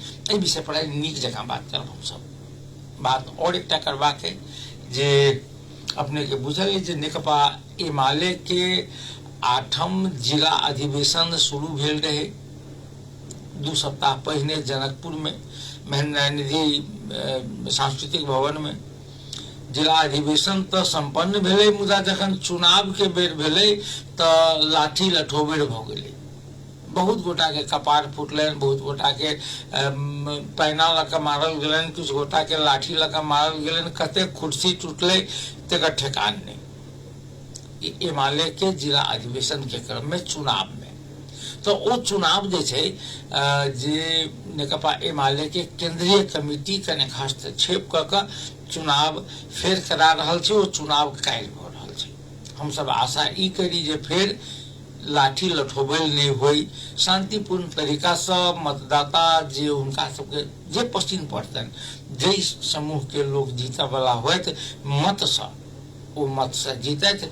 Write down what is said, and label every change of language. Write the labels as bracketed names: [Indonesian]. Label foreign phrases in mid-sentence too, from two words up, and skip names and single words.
[Maithili] एहि विषय पर नीक जकाँ बात करब हम सब। बात और एकटा करबाक है जे अपने के बुझल है जे नेकपा एमाले के 8म जिला अधिवेशन शुरू भेल रहे 2 सप्ताह पहिने जनकपुर में महेंद्र निधि सांस्कृतिक भवन में। जिला अधिवेशन तो संपन्न भेले, मुदा जखन चुनाव के बेर भेले तो लाठी लठोबेर भ गेले। बहुत गोटा के कपार फुटलन, बहुत गोटा के पैना लके मारल गेलन, कुछ गोटा के लाठी लके मारल गेलन, कते कुर्सी टूटले तेकर ठेकान नहीं। एमाले के जिला अधिवेशन के क्रम में चुनाव में तो वो चुनाव जे छै जे नेकपा एमाले के केंद्रीय कमिटी कने हस्तक्षेप क चुनाव फेर करा रहल छै। वो चुनाव काल्हि भ रहल छै। हम सब आशा ई करी जे फेर लाठी लठोबल नहीं होई, शांतिपूर्ण तरीका से मतदाता जे उनका सबके जे पसंद पड़तन, जे समूह के लोग जीता वाला होत मत से, वो मत से जीतत।